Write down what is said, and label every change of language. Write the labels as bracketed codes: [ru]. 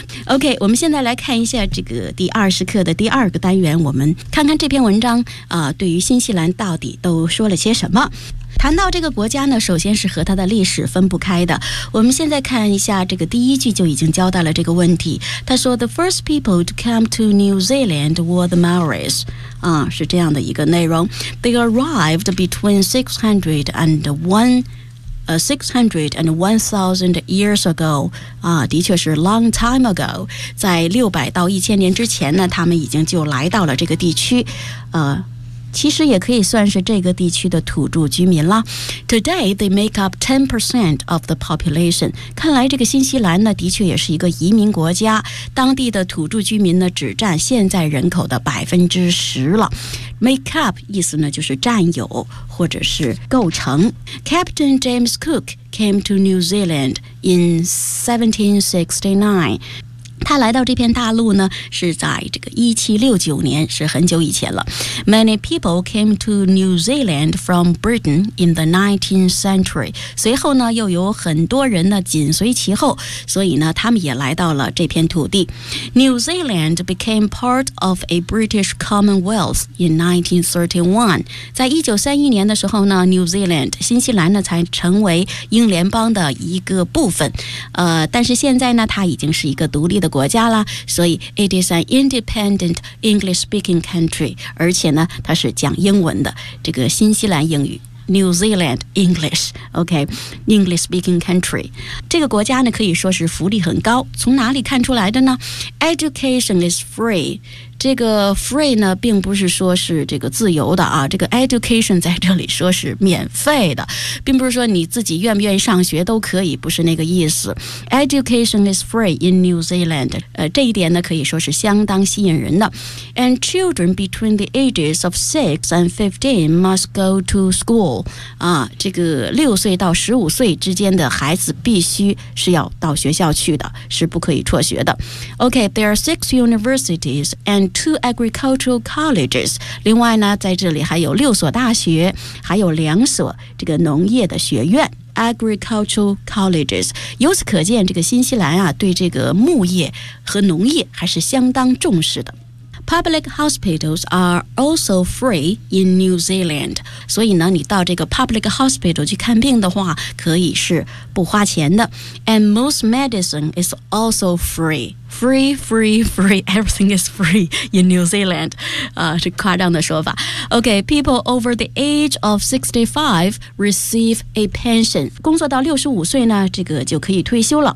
[zh] OK， 我们现在来看一下这个第二十课的第二个单元，我们看看这篇文章对于新西兰到底都说了些什么。谈到这个国家呢，首先是和它的历史分不开的。我们现在看一下这个第一句就已经交代了这个问题。他说 [en] ,The first people to come to New Zealand were the Maoris. [zh] 是这样的一个内容。 [en] They arrived between 600 and 1000 years ago, [zh] 的确是 [en] long time ago, [zh] 在600到1000年之前呢，他们已经就来到了这个地区。其实也可以算是这个地区的土著居民了。 [en] Today, they make up 10% of the population. [zh] 看来这个新西兰呢，的确也是一个移民国家。当地的土著居民呢，只占现在人口的10%了。 Make up 意思呢，就是占有或者是构成。 [en] Captain James Cook came to New Zealand in 1769. [zh] 他来到这片大陆呢，是在这个1769年，是很久以前了。 [en] Many people came to New Zealand from Britain in the 19th century. [zh] 随后呢，又有很多人呢紧随其后，所以呢，他们也来到了这片土地。 [en] New Zealand became part of a British Commonwealth in 1931. [zh] 在1931年的时候呢 ，New Zealand 新西兰呢才成为英联邦的一个部分。但是现在呢，它已经是一个独立的。国家了，所以 [en] it is an independent English-speaking country， [zh] 而且呢，它是讲英文的，这个新西兰英语。 [en] New Zealand English, OK, English speaking country. [zh] 这个国家呢可以说是福利很高，从哪里看出来的呢？ [en] Education is free. [zh] 这个 free 呢并不是说是这个自由的啊，这个 education 在这里说是免费的，并不是说你自己愿不愿意上学都可以，不是那个意思。 [en] Education is free in New Zealand. [zh] 这一点呢可以说是相当吸引人的。 [en] And children between the ages of 6 and 15 must go to school. [zh] 啊，这个六岁到十五岁之间的孩子必须是要到学校去的，是不可以辍学的。 [en] Okay, there are 6 universities and 2 agricultural colleges. [zh] 另外呢，在这里还有六所大学，还有两所这个农业的学院。 [en] Agricultural colleges. [zh] 由此可见，这个新西兰啊，对这个牧业和农业还是相当重视的。 [en] Public hospitals are also free in New Zealand. [zh] 所以呢，你到这个 public hospital 去看病的话，可以是不花钱的。 [en] And most medicine is also free. Free, free, free. Everything is free in New Zealand. [zh] 是夸张的说法。 [en] Okay, people over the age of 65 receive a pension. [zh] 工作到65岁呢，这个就可以退休了。